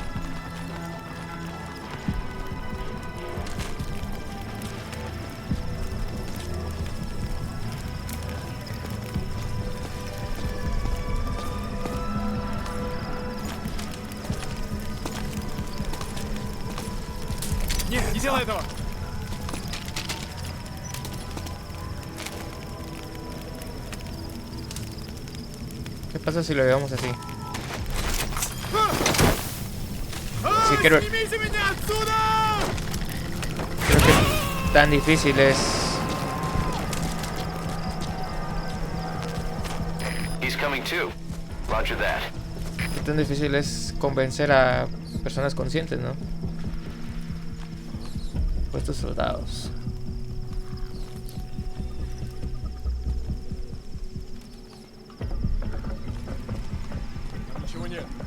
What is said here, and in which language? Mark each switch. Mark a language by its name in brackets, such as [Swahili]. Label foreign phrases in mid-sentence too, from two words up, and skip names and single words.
[Russian] Нет, не делай этого! [Spanish] ¿Qué pasa si lo llevamos así? Sí, creo que tan difícil es. [English] He's coming too. Roger that. [Spanish] Qué tan difícil es convencer a personas conscientes, ¿no? Estos soldados. [Russian] Ничего нет.